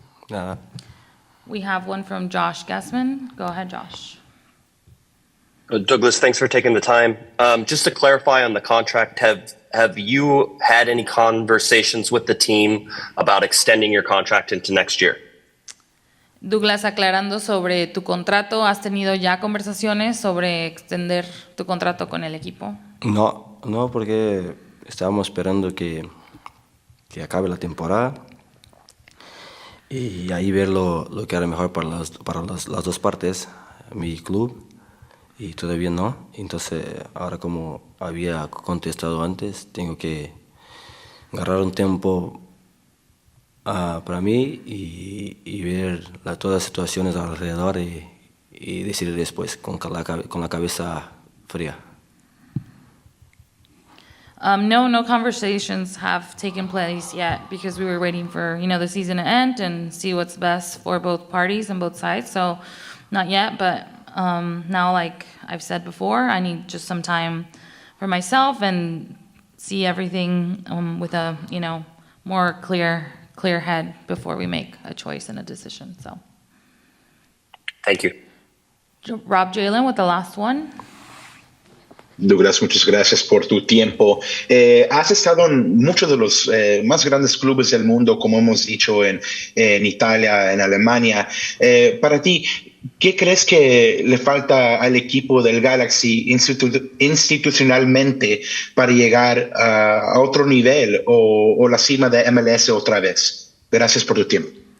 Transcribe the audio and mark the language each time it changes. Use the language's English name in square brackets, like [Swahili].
[Spanish] Nada. [English] We have one from Josh Guessman. Go ahead, Josh. Douglas, thanks for taking the time. Just to clarify on the contract, have you had any conversations with the team about extending your contract into next year? [Spanish] Douglas, aclarando sobre tu contrato, ¿has tenido ya conversaciones sobre extender tu contrato con el equipo? No, porque estábamos esperando que acabe la temporada y ahí ver lo que era mejor para las dos partes, mi club y todavía no. Entonces, ahora como había contestado antes, tengo que agarrar un tiempo para mí y ver todas las situaciones alrededor y decidir después con la cabeza fría. [English] No conversations have taken place yet because we were waiting for, the season to end and see what's best for both parties and both sides. So not yet, but now, like I've said before, I need just some time for myself and see everything with a, more clear head before we make a choice and a decision. So. Thank you. Rob Jalen with the last one. [Spanish] Douglas, muchas gracias por tu tiempo. Has estado en muchos de los más grandes clubes del mundo, como hemos dicho, en Italia, en Alemania. Para ti, ¿qué crees que le falta al equipo del Galaxy institucionalmente para llegar a otro nivel o la cima de MLS otra vez? Gracias por tu tiempo.